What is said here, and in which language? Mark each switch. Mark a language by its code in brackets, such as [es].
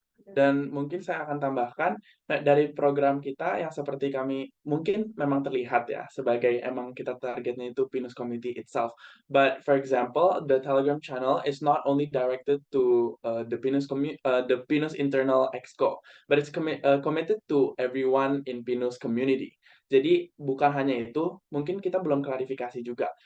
[id] Dan mungkin saya akan tambahkan, dari program kita yang seperti kami mungkin memang terlihat ya sebagai emang kita targetnya itu Pinus [en] community itself. But for example, the Telegram channel is not only directed to the Pinus internal exco, but it's committed to everyone in Pinus community. [id] Jadi bukan hanya itu, mungkin kita belum klarifikasi juga.